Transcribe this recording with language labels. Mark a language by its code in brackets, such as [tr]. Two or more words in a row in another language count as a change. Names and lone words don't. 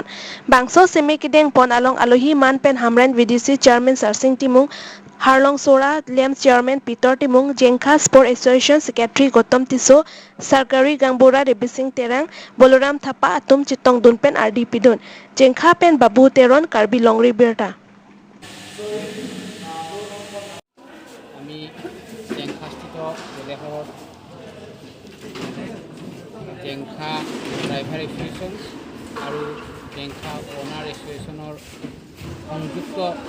[mjw] Bangso semi kideng pon along Alohi Man Pen Hamren VDC Chairman Sarsing Timung Harlong Sora Lem Chairman Peter Timung Jengkha Sport Association Secretary Gotom Tiso Sarkari Gangbora Rebising Terang Boloram Thapa Atum Chitong Dunpen RDP Dun Jengkha Pen Babu Teron Karbi Longri Berta [as] আমি জেংখাস্থিত বেলেহৰত জেংখা ড্ৰাইভাৰ এছ'চিয়েশ্যন আৰু জেংখা অনাৰ এছ'চিয়েশ্যনৰ সংযুক্ত